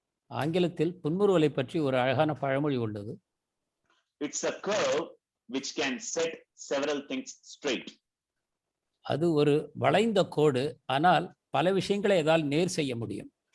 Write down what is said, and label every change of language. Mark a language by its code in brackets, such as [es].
[ta] ஆங்கிலத்தில் புன்முறுவலை பற்றி ஒரு அழகான பழமொழி உள்ளது. [en] It's a curve which can set several things straight. [ta] அது ஒரு வளைந்த கோடு, ஆனால் பல விஷயங்களை அதால் நேர் செய்ய முடியும்.